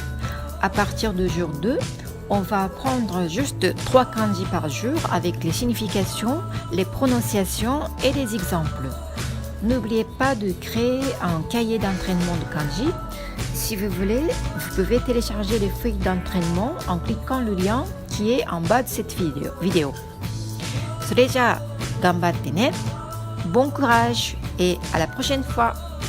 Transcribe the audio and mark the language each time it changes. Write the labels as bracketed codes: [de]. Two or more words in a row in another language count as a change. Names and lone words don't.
[fr] À partir de jour 2, on va apprendre juste 3 kanji par jour avec les significations, les prononciations et les exemples. N'oubliez pas de créer un cahier d'entraînement de kanji. Si vous voulez, vous pouvez télécharger les feuilles d'entraînement en cliquant le lien qui est en bas de cette vidéo. [ja] それじゃあ頑張ってね。 [fr] Bon courage et à la prochaine fois.